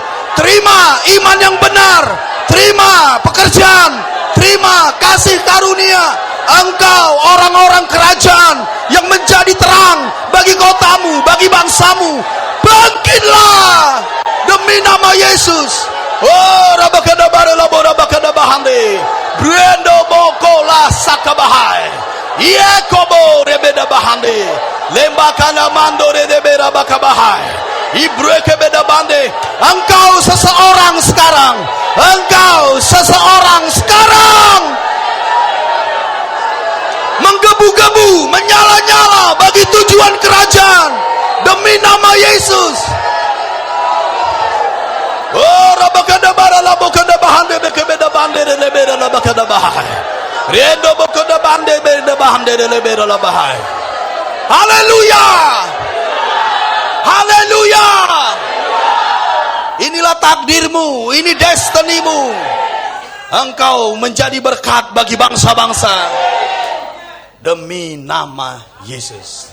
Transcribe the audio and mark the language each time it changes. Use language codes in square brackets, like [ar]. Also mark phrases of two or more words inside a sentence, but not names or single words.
[id] Terima iman yang benar, terima pekerjaan, terima kasih karunia. Engkau orang-orang kerajaan yang menjadi terang bagi kotamu, bagi bangsamu. Bangkitlah demi nama Yesus. Oh, rabakadabara laborabakadabahande. Brendo bokola sakabahai. Yekobo rebeda bahande. Lembakana mandore rebeda bakabahai. Ibreke beda bande. Engkau seseorang sekarang. Engkau seseorang sekarang. Menggebu-gebu, menyala-nyala bagi tujuan kerajaan demi nama Yesus. Oh, rabakada bara labokada bahande bekebeda bande lebeda labakada bahai. Rendo bokoda bande beda bahande lebeda labahai. Haleluya. Haleluya. Inilah takdirmu, ini destinimu. Engkau menjadi berkat bagi bangsa-bangsa demi nama Yesus.